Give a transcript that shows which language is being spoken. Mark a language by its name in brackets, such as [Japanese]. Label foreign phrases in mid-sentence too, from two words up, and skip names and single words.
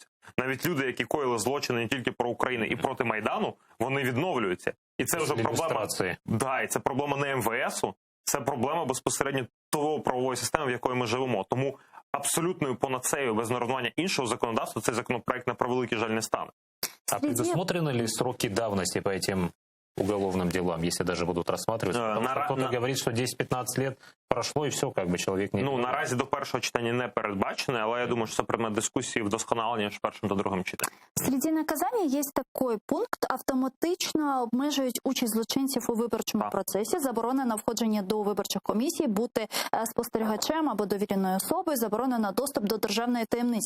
[Ukrainian] Навіть люди, які коїли злочини не тільки про Україну і проти Майдану, вони відновлюються. І це вже проблема. Да, і це проблема не МВСу, це проблема безпосередньо того правової системи, в якої ми живемо. Тому абсолютною панацеєю без нарахування іншого законодавства цей законопроект на превеликий жаль не стане. [Russian] А предусмотрены ли сроки давности по этим уголовным делам, если даже будут рассматриваться? Потому что кто-то говорит, что 10-15 лет прошло, и все, как бы человек не... [Ukrainian] Наразі до першого читання не передбачено, але я думаю, що це предмет дискусії вдосконалення між першим та другим читанням. Среди наказання є такий пункт: автоматично обмежують участь злочинців у виборчому процесі, заборонено входження до виборчих комісій, бути спостерігачем або довіреною особою, заборонено доступ до державної таємниці.